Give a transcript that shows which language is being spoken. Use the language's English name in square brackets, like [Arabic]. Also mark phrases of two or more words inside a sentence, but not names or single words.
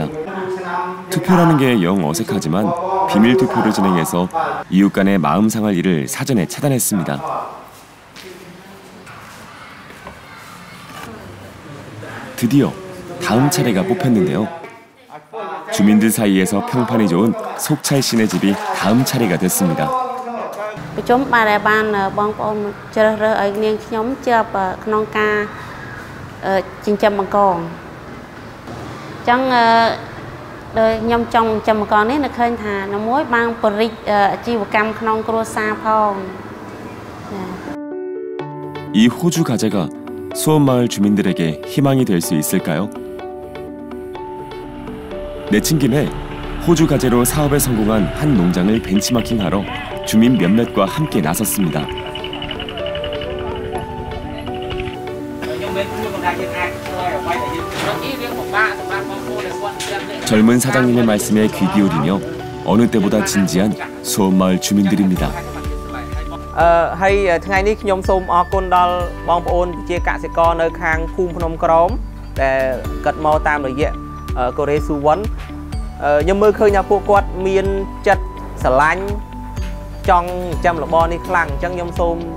[Korean] 투표라는 게 영 어색하지만 비밀 투표를 진행해서 이웃 간의 마음 상할 일을 사전에 차단했습니다. 드디어 다음 차례가 뽑혔는데요. 주민들 사이에서 평판이 좋은 속찰 씨네 집이 다음 차례가 됐습니다. 좀 말해반 [Khmer] បងប្អូន ជ្រើសរើសឲ្យនាងខ្ញុំជាប់ក្នុងការចិញ្ចឹមបង្កងអញ្ចឹងដោយខ្ញុំចង់ចិញ្ចឹមបង្កងនេះនៅឃើញថានៅមួយបានបរិយាអាជីវកម្មក្នុងគ្រួសារផង [Korean] 이 호주 가재가 수원마을 주민들에게 희망이 될 수 있을까요? 내친 김에 호주 가재로 사업에 성공한 한 농장을 벤치마킹하러 주민 몇몇과 함께 나섰습니다. 젊은 사장님의 말씀에 귀 기울이며 어느 때보다 진지한 수원마을 주민들입니다. [Khmer] ហើយថ្ងៃនេះខ្ញុំសូមអរគុណដល់បងប្អូនជាកសិករនៅខាងភូមិភ្នំក្រោមដែលកាត់មកតាមរយៈកូរ៉េស៊ូវ៉ាន់ខ្ញុំមើលឃើញថាពួកគាត់មានចិត្តស្រឡាញ់ចង់ចាំរបរនេះខ្លាំងអញ្ចឹងខ្ញុំសូម